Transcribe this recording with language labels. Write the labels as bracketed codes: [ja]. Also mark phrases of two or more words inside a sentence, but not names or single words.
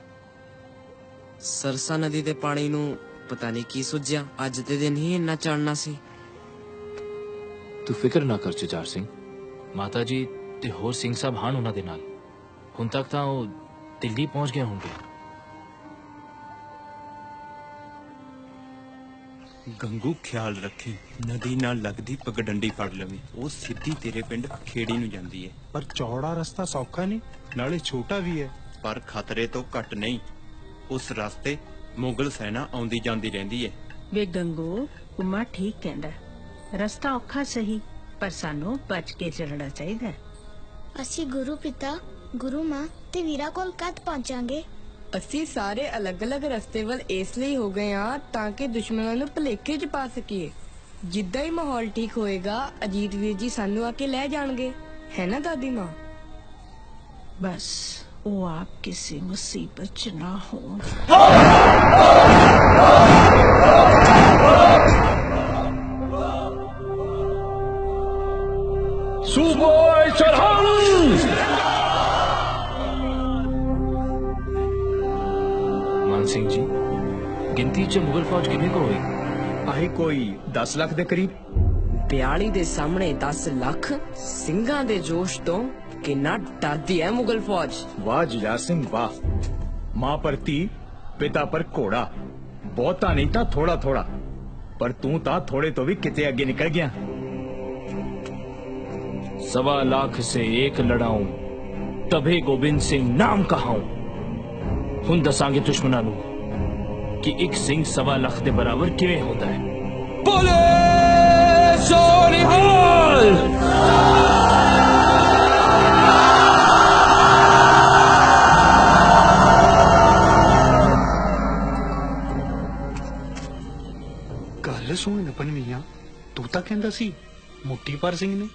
[pa] ਸਰਸਾ ਨਦੀ ਦੇ ਪਾਣੀ ਨੂੰ ਪਤਾ ਨਹੀਂ ਕੀ ਸੁੱਝਿਆ। ਅੱਜ ਦੇ ਦਿਨ ਹੀ ਇੰਨਾ ਚੜਨਾ ਸੀ। ਤੂੰ ਫਿਕਰ ਨਾ ਕਰ ਜੁਝਾਰ ਸਿੰਘ। ਮਾਤਾ ਜੀ ਤੇ ਹੋਰ ਸਿੰਘ ਸਾਹਿਬ ਹਨ ਉਹਨਾਂ ਦੇ ਨਾਲ। ਹੁਣ ਤੱਕ ਤਾਂ ਉਹ ਦਿੱਲੀ ਪਹੁੰਚ ਗਏ ਹੋਣਗੇ। ਗੰਗੂ ਖ਼ਿਆਲ ਰੱਖੀ ਨਦੀ ਨਾਲ ਲਗਦੀ ਪਗਡੰਡੀ ਫੜ ਲਵੀ। ਵੋ ਸਿੱਧੀ ਤੇਰੇ ਪਿੰਡ ਖੇੜੀ ਨੂੰ ਜਾਂਦੀ ਹੈ। ਪਰ ਚੌੜਾ ਰਸਤਾ ਸੌਖਾ ਨਹੀਂ ਨਾਲੇ ਛੋਟਾ ਭੀ ਹੈ ਪਰ ਖ਼ਤਰੇ ਤੋ ਘਟ ਨਹੀਂ। ਉਸ ਰਸਤੇ ਮੁਗ਼ਲ ਸੈਨਾ ਆਉਂਦੀ ਜਾਂਦੀ ਰਹਿੰਦੀ ਹੈ। ਵੇ ਗੰਗੂ ਕੁਮਾ ਠੀਕ ਕਹਿੰਦਾ। ਰਸਤਾ ਔਖਾ ਸਹੀ ਪਰ ਸਾਨੂੰ ਬਚ ਕੇ ਚੱਲਣਾ ਚਾਹੀਏ। ਅਸੀਂ ਗੁਰੂ ਪਿਤਾ ਗੁਰੂ ਮਾਂ ਤੇ ਵੀਰਾ ਕੋਲ ਕਦ ਪਹੁੰਚਾਂਗੇ? ਅਸੀਂ ਸਾਰੇ ਅਲੱਗ-ਅਲੱਗ ਰਸਤੇ ਵੱਲ ਇਸ ਲਈ ਹੋ ਗਏ ਹਾਂ ਤਾਂ ਕਿ ਦੁਸ਼ਮਣਾਂ ਨੂੰ ਭੁਲੇਖੇ 'ਚ ਪਾ ਸਕੀਏ। ਜਿੱਦਾਂ ਹੀ ਮਾਹੌਲ ਠੀਕ ਹੋਏਗਾ ਅਜੀਤ ਵੀਰ ਜੀ ਸਾਨੂੰ ਆ ਕੇ ਲੈ ਜਾਣਗੇ, ਹੈ ਨਾ ਦਾਦੀ ਮਾਂ? [hi] बस वो आप किसी मुसीबत च ना हो। सूबोए सरहंद। मान सिंह जी गिनती च मुगल फौज कितने को हुई? [pa] ਆਹੀ ਕੋਈ 10 ਲੱਖ ਦੇ ਕਰੀਬ। 42 ਦੇ ਸਾਹਮਣੇ 10 ਲੱਖ ਸਿੰਘਾਂ ਦੇ ਜੋਸ਼ ਤੋਂ ਕਿੰਨਾ ਡਰਦੀ ਹੈ ਮੁਗਲ ਫੌਜ। ਵਾਹ ਜੁਝਾਰ ਸਿੰਘ ਵਾਹ। ਮਾਂ ਪਰ ਤੀ ਪਿਤਾ ਪਰ ਘੋੜਾ। ਬਹੁਤਾ ਨਹੀਂ ਥਾ ਥੋੜਾ ਥੋੜਾ ਪਰ ਤੂ ਤਾ ਥੋੜੇ ਤੋ ਭੀ ਕਿਤੇ ਅਗੇ ਨਿਕਲ ਗਿਆ। [hi] 1.25 लाख से एक लड़ाऊं तभी गोविंद सिंह नाम कहाऊं। [pa] ਹੁਣ ਦੱਸਾਂਗੇ ਦੁਸ਼ਮਣਾਂ ਨੂੰ ਕਿ ਇੱਕ ਸਿੰਘ 1.25 ਲੱਖ ਦੇ ਬਰਾਬਰ ਕਿਵੇਂ ਹੁੰਦਾ ਹੈ। ਬੋਲੇ ਸੋਨਿਹਾਲ। ਗੱਲ ਸੁਣ ਨਪਨ ਮੀਆਂ, ਤੂੰ ਤਾਂ ਕਹਿੰਦਾ ਸੀ ਮੋਟੀ ਪਰ ਸਿੰਘ ਨੇ।